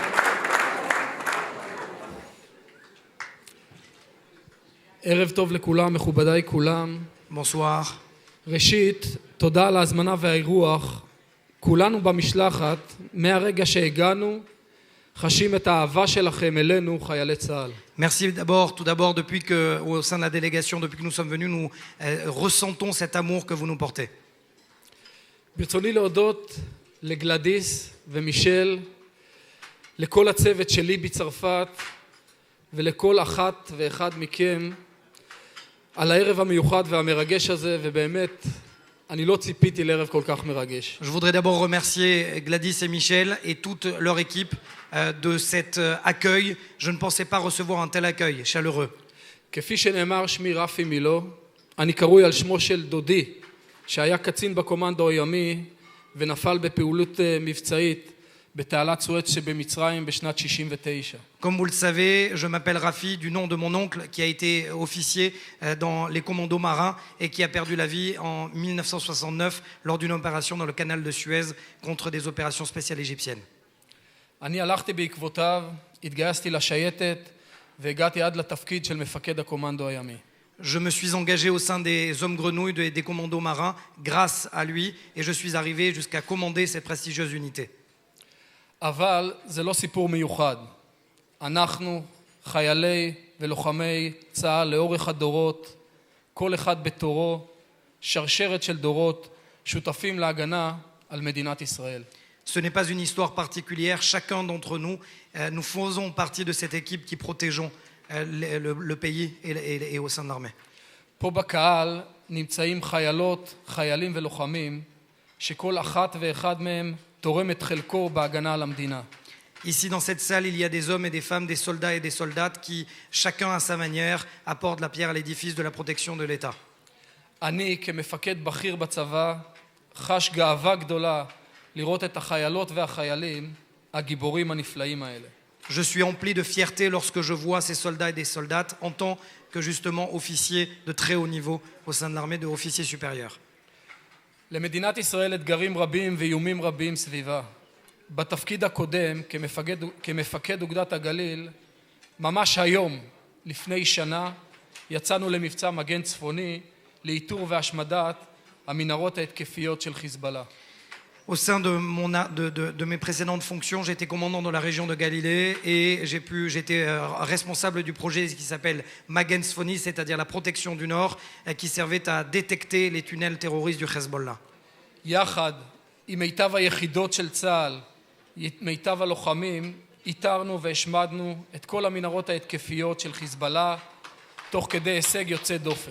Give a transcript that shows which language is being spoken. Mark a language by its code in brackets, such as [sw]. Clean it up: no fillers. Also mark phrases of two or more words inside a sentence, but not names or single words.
[he] ערב טוב לכולם, מכובדיי כולם. [fr] Bonsoir. [he] ראשית, תודה על ההזמנה והאירוח. כולנו במשלחת, מהרגע שהגענו, חשים את האהבה שלכם אלינו, חיילי צה"ל. [fr] Merci d'abord, tout d'abord, depuis que, au sein de la délégation, depuis que nous sommes venus, nous ressentons cet amour que vous nous portez. [he] ברצוני להודות לגלדיס ומישל, לכל הצוות שלי בצרפת, ולכל אחת ואחד מכם, על הערב המיוחד והמרגש הזה, ובאמת, אני לא ציפיתי לערב כל כך מרגש. [fr] Je voudrais d'abord remercier Gladys et Michel et toute leur équipe de cet accueil. Je ne pensais pas recevoir un tel accueil chaleureux. [he] כפי שנאמר, שמי רפי מילו, אני קרוי על שמו של דודי, שהיה קצין בקומנדו הימי ונפל בפעילות מבצעית בתעלת סואץ שבמצרים בשנת 69. [fr] Comme vous le savez, je m'appelle Rafi du nom de mon oncle qui a été officier dans les commandos marins et qui a perdu la vie en 1969 lors d'une opération dans le canal de Suez contre des opérations spéciales égyptiennes. [he] אני הלכתי בעקבותיו, התגייסתי לשייטת והגעתי עד לתפקיד של מפקד הקומנדו הימי. [fr] Je me suis engagé au sein des hommes grenouilles des commandos marins grâce à lui et je suis arrivé jusqu'à commander cette prestigieuse unité. [he] אבל זה לא סיפור מיוחד. אנחנו, חיילי ולוחמי צה"ל לאורך הדורות, כל אחד בתורו, שרשרת של דורות, שותפים להגנה על מדינת ישראל. [fr] Ce n'est pas une histoire particulière, chacun d'entre nous, nous faisons partie de cette équipe qui protégeons le pays et au sein de l'armée. [he] פה בקהל נמצאים חיילות, חיילים ולוחמים, שכל אחת ואחד מהם תורם את חלקו בהגנה על המדינה. [fr] Ici, dans cette salle, il y a des hommes et des femmes, des soldats et des soldates qui, chacun à sa manière, apportent la pierre à l'édifice de la protection de l'État. [he] אני, כמפקד בכיר בצבא, חש גאווה גדולה לראות את החיילות והחיילים, הגיבורים הנפלאים האלה. [fr] Je suis empli de fierté lorsque je vois ces soldats et des soldates en tant que justement officiers de très haut niveau au sein de l'armée, de officiers supérieurs. [he] למדינת ישראל אתגרים רבים ואיומים רבים סביבה. בתפקיד הקודם, כמפקד אוגדת הגליל, ממש היום, לפני שנה, יצאנו למבצע מגן צפוני לאיתור והשמדת המנהרות ההתקפיות של חיזבאללה. [fr] Au sein de mes précédentes fonctions, j'étais commandant dans la région de Galilée et j'étais responsable du projet qui s'appelle Magen Tzfoni, c'est-à-dire la protection du Nord, qui servait à détecter les tunnels terroristes du Hezbollah. [he] יחד עם מיטב היחידות של צה"ל, מיטב הלוחמים, איתרנו והשמדנו את כל המנהרות ההתקפיות של חיזבאללה, תוך כדי הישג יוצא דופן.